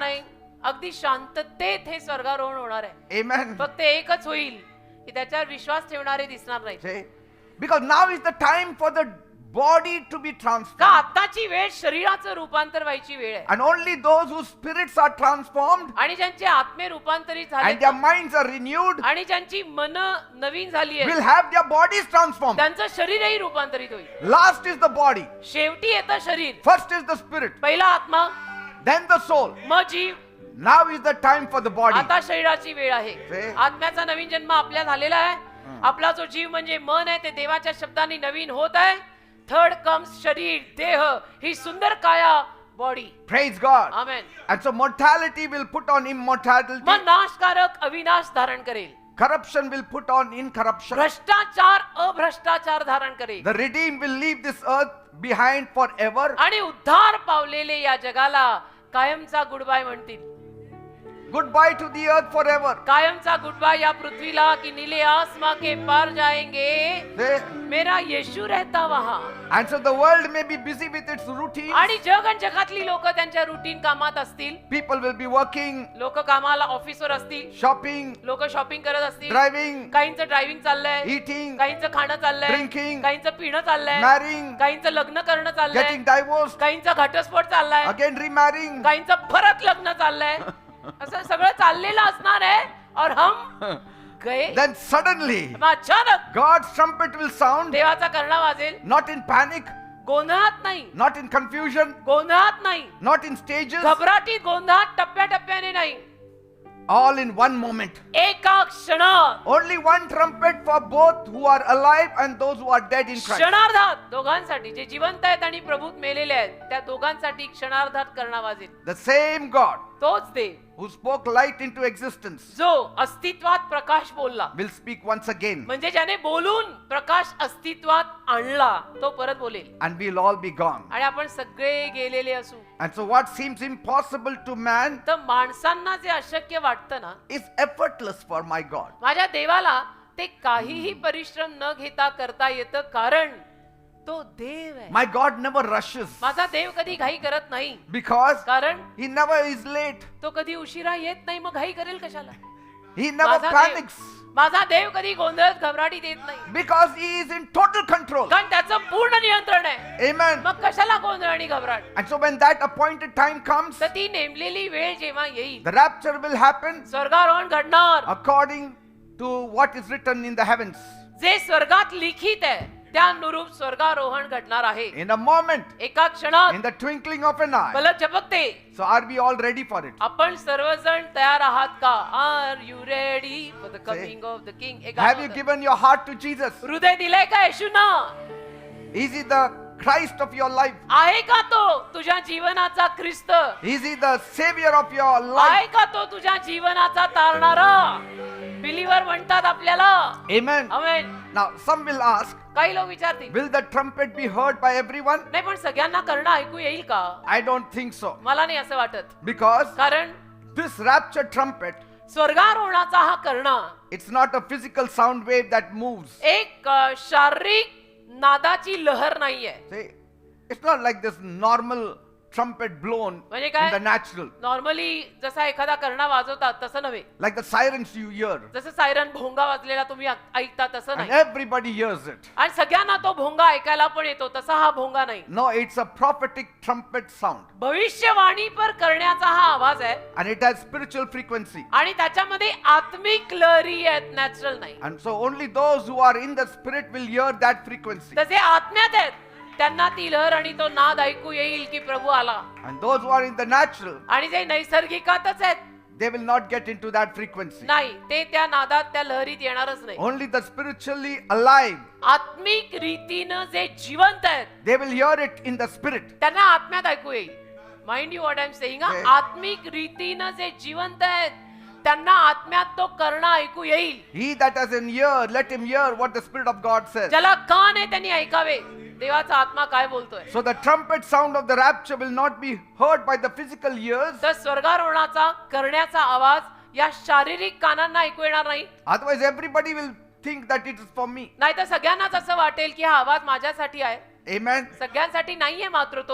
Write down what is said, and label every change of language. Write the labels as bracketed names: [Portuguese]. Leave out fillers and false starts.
[Marathi] नाही, अगदी शांततेत हे स्वर्गारोहण होणार आहे. [English] Amen. [Marathi] फक्त एकच होईल की त्याच्यावर विश्वास ठेवणारे दिसणार नाही. [English] Say, because now is the time for the body to be [Marathi] का [English] transformed. [Marathi] आताची वेळ शरीराचं रूपांतर व्हायची वेळ आहे [English] And only those whose spirits are transformed [Marathi] आणि ज्यांचे आत्मे रूपांतरित झाले [English] and their minds are renewed [Marathi] आणि ज्यांची मन नवीन झाली [English] will have their bodies transformed. [Marathi] त्यांचं शरीरही रूपांतरित होईल. [English] Last is the body, [Marathi] शेवटी येतं शरीर, [English] first is the spirit, [Marathi] पहिला आत्मा, [English] then the soul. [Marathi] मग जीव. [English] Now is the time for the body. [Marathi] आता शरीराची वेळ आहे. ते- आत्म्याचा नवीन जन्म आपल्या झालेला आहे. आपला जो जीव म्हणजे मन आहे ते देवाच्या शब्दांनी नवीन होत आहे. [English] third comes [Marathi] शरीर, देह, ही सुंदर काया, body. [English] Praise God. [Marathi] Amen. [English] And so mortality will put on immortality. [Marathi] मग नाशकारक अविनाश धारण करेल, [English] Corruption will put on incorruption. [Marathi] भ्रष्टाचार अभ्रष्टाचार धारण करेल [English] The redeemed will leave this earth behind forever. [Marathi] आणि उद्धार पावलेले या जगाला कायमचा गुड बाय म्हणतील. [English] Goodbye to the earth forever. [Marathi] कायमचा गुड बाय या पृथ्वीला [Hindi] कि नीले आसमां के पार जाएंगे, [English] They- [Hindi] मेरा येशू रहता वहां. [English] And so the world may be busy with its routine. [Marathi] आणि जग आणि जगातली लोक त्यांच्या रुटीन कामात असतील. [English] People will be working, [Marathi] लोक कामाला ऑफिसवर असतील, [English] shopping, [Marathi] लोक शॉपिंग करत असतील, [English] driving, [Marathi] काहींचं ड्रायव्हिंग चाललंय, [English] eating, [Marathi] काहींचं खाणं चाललंय, [English] Drinking, [Marathi] काहींचं पिणं चाललंय, [English] marrying, [Marathi] काहींचं लग्न करणं चाललंय, [English] getting divorced, [Marathi] काहींचा घटस्फोट चाललाय, [English] again remarrying. [Marathi] काहींचं परत लग्न चाललंय. असं सगळं चाललेलं असणार आहे. [Hindi] और हम गए. [English] Then suddenly [Marathi] मग अचानक [English] God's trumpet will sound, [Marathi] देवाचा कर्णा वाजेल. [English] not in panic, [Marathi] गोंधळात नाही, [English] not in confusion, [Marathi] गोंधळात नाही, [English] not in stages, [Marathi] घबराटीत गोंधळात टप्प्याटप्प्याने नाही, [English] all in one moment. [Marathi] एका क्षणात, [English] Only one trumpet for both who are alive and those who are dead in Christ. [Marathi] क्षणार्धात दोघांसाठी, जे जिवंत आहेत आणि प्रभूत मेलेले आहेत त्या दोघांसाठी क्षणार्धात कर्णा वाजेल. [English] The same God [Marathi] तोच देव [English] who spoke light into existence [Marathi] जो अस्तित्वात प्रकाश बोलला, [English] will speak once again, [Marathi] म्हणजे ज्याने बोलून प्रकाश अस्तित्वात आणला तो परत बोलेल [English] and we'll all be gone. [Marathi] आणि आपण सगळे गेलेले असू. [English] And so what seems impossible to man [Marathi] तर माणसांना जे अशक्य वाटतं ना, [English] is effortless for my God. [Marathi] माझ्या देवाला ते काहीही परिश्रम न घेता करता येतं, कारण तो देव आहे. [English] My God never rushes [Marathi] माझा देव कधी घाई करत नाही, [English] because [Marathi] कारण [English] he never is late. [Marathi] तो कधी उशिरा येत नाही. मग घाई करेल कशाला? [English] He never [Marathi] माझा [English] panics [Marathi] माझा देव कधी गोंधळात घबराटीत येत नाही, [English] because he is in total control. [Marathi] कारण त्याचं पूर्ण नियंत्रण आहे. [English] Amen. [Marathi] मग कशाला गोंधळ आणि घबराट? [English] And so when that appointed time comes, [Marathi] तर ती नेमलेली वेळ जेव्हा येईल, [English] the rapture will happen [Marathi] स्वर्गारोहण घडणार. [English] according to what is written in the heavens. [Marathi] जे स्वर्गात लिखित आहे त्यानुरूप स्वर्गारोहण घडणार आहे. [English] In a moment, [Marathi] एका क्षणात, [English] in the twinkling of an eye. [Hindi] पलक झपकते. [English] So are we all ready for it? [Marathi] आपण सर्वजण तयार आहात का? [English] Are you ready for the coming of the king? Have you given your heart to Jesus? [Marathi] हृदय दिलंय का येशूना? [English] Is he the Christ of your life? [Marathi] आहे का तो तुझ्या जीवनाचा ख्रिस्त? [English] Is he the savior of your [Marathi] आहे [English] life? [Marathi] का तो तुझ्या जीवनाचा तारणारा? बिलीवर म्हणतात आपल्याला. [English] Amen. [Marathi] Amen. [English] Now some will ask, [Marathi] काही लोक विचारतील, [English] will the trumpet be heard by everyone? [Marathi] नाही पण सगळ्यांना करणं ऐकू येईल का? [English] I don't think so. [Marathi] मला नाही असं वाटत, [English] Because [Marathi] कारण [English] this rapture trumpet, [Marathi] स्वर्गारोहणाचा हा करणा [English] it's not a physical sound wave that moves. [Marathi] एक शारीरिक नादाची लहर नाहीये. [English] See, it's not like this normal trumpet blown [Marathi] म्हणजे [English] in [Marathi] काय? [English] the natural, [Marathi] नॉर्मली जसा एखादा कर्णा वाजवतात तसं नव्हे. [English] like the sirens you hear, [Marathi] जसं सायरन भोंगा वाजलेला तुम्ही ऐकता तसं [English] and [Marathi] नाही. [English] everybody hears it. [Marathi] आणि सगळ्यांना तो भोंगा ऐकायला पण येतो, तसा हा भोंगा नाही. [English] No, it's a prophetic trumpet sound, [Marathi] भविष्यवाणी पर करण्याचा हा आवाज आहे [English] and it has spiritual frequency. [Marathi] आणि त्याच्यामध्ये आत्मिक लहरी आहेत, नॅचरल नाही. [English] And so only those who are in the spirit will hear that frequency. [Marathi] तसे आत्म्यात आहेत त्यांना ती लहर आणि तो नाद ऐकू येईल की प्रभू आला. [English] And those who are in the natural, [Marathi] आणि जे नैसर्गिकातच आहेत [English] they will not get into that frequency. [Marathi] नाही, ते त्या नादात त्या लहरीत येणारच नाही. [English] Only the spiritually alive, [Marathi] आत्मिक रीतीनं जे जिवंत आहेत [English] they will hear it in the spirit. [Marathi] त्यांना आत्म्यात ऐकू येईल. [English] Mind you what I am saying. Okay. [Marathi] आत्मिक रीतीनं जे जिवंत आहेत त्यांना आत्म्यात तो करणं ऐकू येईल. [English] He that has an ear, let him hear what the Spirit of God says. [Marathi] ज्याला कान आहे त्यांनी ऐकावे देवाचा आत्मा काय बोलतोय. [English] So the trumpet sound of the rapture will not be heard by the physical ears. [Marathi] तर स्वर्गारोहणाचा करण्याचा आवाज या शारीरिक कानांना ऐकू येणार नाही. [English] Otherwise everybody will think that it is for me. [Marathi] नाहीतर सगळ्यांनाच असं वाटेल की हा आवाज माझ्यासाठी आहे. [English] Amen. [Marathi] सगळ्यांसाठी नाहीये मात्र तो